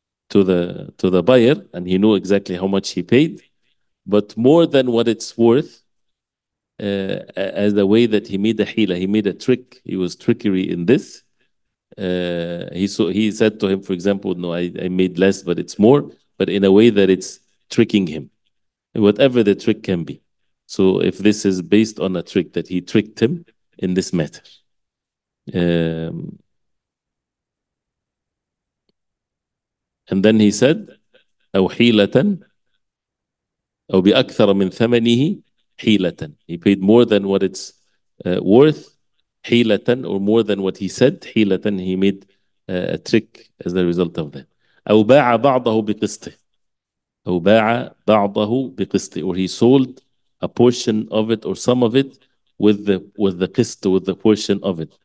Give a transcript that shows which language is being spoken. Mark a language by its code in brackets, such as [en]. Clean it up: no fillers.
[en] to the buyer, and he knew exactly how much he paid, but more than what it's worth, as the way that he made a hila, he made a trick, he was trickery in this. He said to him, for example, no, I made less, but it's more, but in a way that it's tricking him, whatever the trick can be. So if this is based on a trick, that he tricked him in this matter. And then he said, [ar] أو حيلة أو بأكثر من ثمنه حيلة. [en] He paid more than what it's worth. حيلة, or more than what he said. حيلة, he made a trick as a result of that. [ar] أو باع بعضه بقسطه. أو باع بعضه بقسطه, [en] or he sold a portion of it or some of it with the qist, with the portion of it.